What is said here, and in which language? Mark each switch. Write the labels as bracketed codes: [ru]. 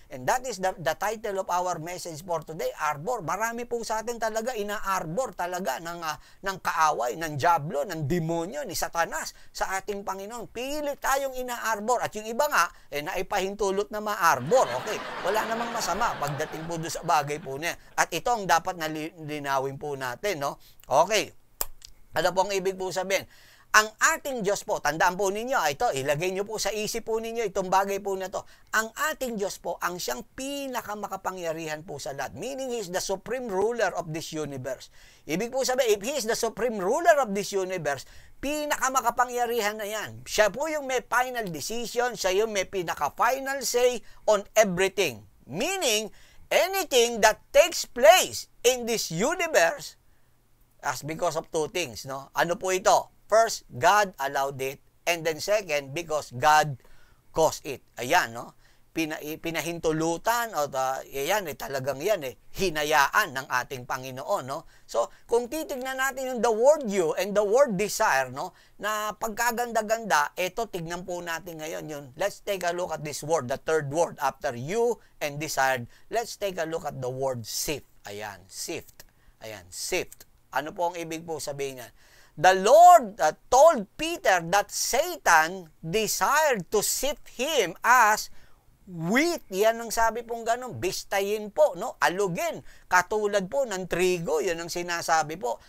[en] And that is the title of our message for today, arbor. [tl] Marami po sa atin talaga ina-arbor talaga ng kaaway, ng diablo, ng demonyo, ni Satanas sa ating Panginoon. Pilit tayong ina-arbor. At yung iba nga, naipahintulot na ma-arbor. Okay, wala namang masama pagdating po doon sa bagay po niya. At ito ang dapat na linawin po natin, no? Okay, ano po ang ibig po sabihin? Ang ating Diyos po, tandaan po ninyo, ito, ilagay nyo po sa isip po ninyo itong bagay po na to. Ang ating Diyos po, ang siyang pinakamakapangyarihan po sa lahat. [en] Meaning, He is the supreme ruler of this universe. [tl] Ibig po sabihin, [en] if He is the supreme ruler of this universe, [tl] pinakamakapangyarihan na yan. Siya po yung may final decision, siya yung may pinaka- [en] final say on everything. Meaning, anything that takes place in this universe, as because of two things, no? [tl] Ano po ito? [en] First, God allowed it. And then second, because God caused it. [tl] Ayan, no? Pinahintulutan, o yan, talagang yan, hinayaan ng ating Panginoon, no? [en] So, [tl] kung titignan natin yung [en] the word you and the word desire, no? [tl] Na pagkaganda-ganda, ito, tignan po natin ngayon yun. [en] Let's take a look at this word, the third word, after you and desired. Let's take a look at the word sift. [tl] Ayan, sift. Ayan, sift. Ano po ang ibig po sabihin niyan? [en] The Lord told Peter that Satan desired to sift him as wheat. [tl] Yan ang sabi pong ganun, bistayin po, no? Alugin, katulad po ng trigo, yan ang sinasabi po.